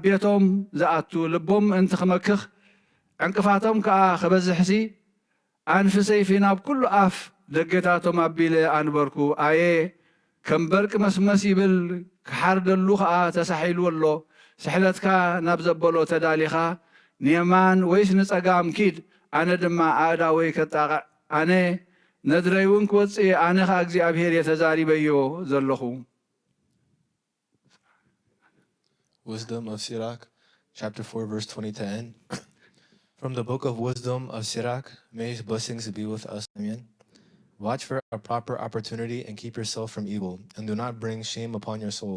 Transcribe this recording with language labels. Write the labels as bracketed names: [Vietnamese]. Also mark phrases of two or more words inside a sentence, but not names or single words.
[Tigrinya] ቤቶም ዝኣቱ ልቦም እንቲ ክመክኽ ዕንቅፋቶም ከዓ ክበዝሕሲ ኣንፊ ሰይፊ ናብ ኩሉ ኣፍ ደገታቶም ኣቢለ ኣንበርኩ ኣየ ከም በርቂ መስመስ ይብል ክሓርደሉ ከዓ ተሳሒሉ ኣሎ ስሕለትካ ናብ ዘበሎ ተዳሊኻ ንየማን ወይስ ንጸጋም ኪድ ኣነ ድማ ኣእዳወይ ከጣቕዕ ኣነ ነድረይ እውን ክወፅእ ኣነ ኸ እግዚኣብሔር የተዛሪበዮ ዘለኹ። [English] Wisdom of Sirach, chapter 4, verse 20 to end. From the book of wisdom of Sirach, may his blessings be with us. Amen. Watch for a proper opportunity and keep yourself from evil, and do not bring shame upon your soul.